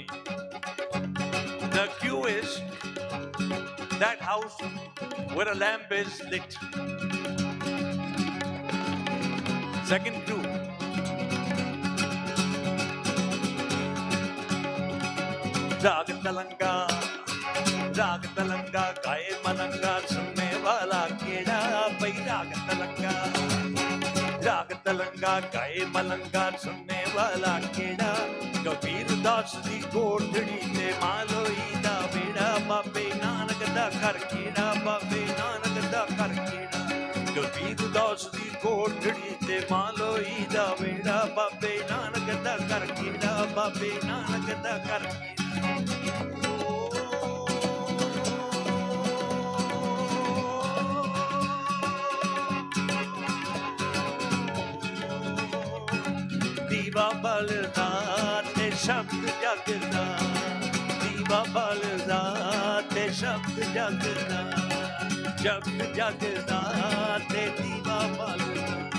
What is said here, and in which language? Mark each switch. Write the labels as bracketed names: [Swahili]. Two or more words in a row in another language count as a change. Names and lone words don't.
[English] The cue is that house where a lamp is lit. Second clue. [Punjabi] ਰਾਗ ਤਲੰਗਾ ਗਾਏ ਮਲੰਗਾ ਸੁਣਨੇ ਵਾਲਾ ਕਿਹੜਾ ਪਈ ਰਾਗ ਤਲੰਗਾ ਗਾਏ ਮਲੰਗਾ ਸੁਣਨੇ ਵਾਲਾ ਕਿਹੜਾ ਕਬੀਰ ਦਾਸ ਦੀ ਕੋਠੜੀ ਤੇ ਮਲੋਈ ਦਾ ਬੇੜਾ ਬਾਬੇ ਨਾਨਕ ਦਾ ਘਰ ਕਿਹੜਾ ਬਾਬੇ ਨਾਨਕ ਦਾ ਘਰ ਕਿਹੜਾ ਕਬੀਰ ਦਾਸ ਦੀ ਕੋਠੜੀ ਤੇ ਮਲੋਈ ਦਾ ਬੇੜਾ ਬਾਬੇ ਨਾਨਕ ਦਾ ਘਰ ਕਿਹੜਾ ਬਾਬੇ ਨਾਨਕ ਦਾ ਘਰ ਕਿਹੜਾ ਦੀਵਾ ਬਲਦਾ ਤੇ ਸ਼ਬਦ ਜਗਦਾ ਦੀਵਾ ਬਲਦਾ ਤੇ ਸ਼ਬਦ ਜਗਦਾ ਸ਼ਬਦ ਜਗਦਾ ਤੇ ਦੀਵਾ ਬਲਦਾ